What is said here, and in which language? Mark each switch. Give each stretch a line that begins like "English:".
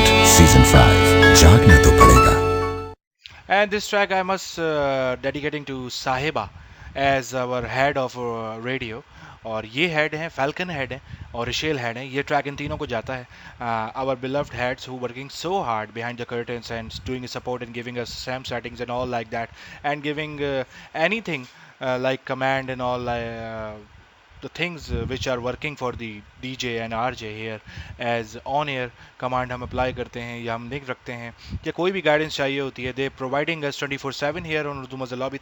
Hindi: Season 5 जागना तो पड़ेगा।
English: And this track I must dedicating to Sahiba as our head of radio।
Hindi: और ये हेड हैं, फैल्कन हेड हैं और रिशेल हेड हैं। ये ट्रैक इन तीनों को जाता है।
English: Our beloved heads who working so hard behind the curtains and doing support and giving us SAM settings and all like that, and giving anything like command and all the things which are working for the DJ and RJ here as on air command
Hindi: हम apply करते हैं या हम लिख रखते हैं या कोई भी गाइडेंस चाहिए होती है,
English: they providing us 24/7 here on Urdu Mazza Lobby।